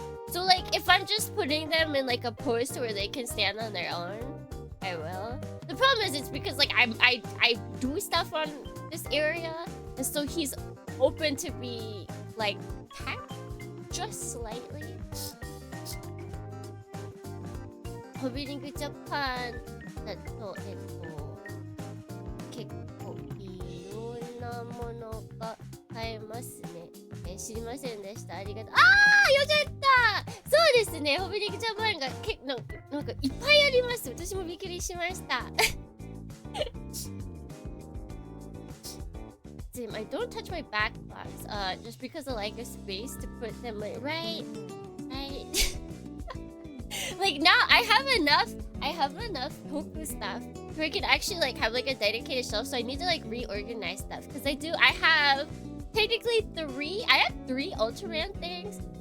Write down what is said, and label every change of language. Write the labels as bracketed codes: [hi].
[en] So like, if I'm just putting them in like a post where they can stand on their own, I will. The problem is it's because like I do stuff on this area, and so he's open to be like tapped just slightly. [ja] Hobiring Japan だと結構いろんなものが買えますね。知りませんでした。ありがとう。ああ、よかった。そうですね。ホビリングジャパンがなんかいっぱいあります。私もびっくりしました。 [en] I don't touch my backbox, just because I like a space to put them like right. Like now I have enough Poku stuff where I can actually like have like a dedicated shelf, so I need to like reorganize stuff because I have technically I have three Ultraman things.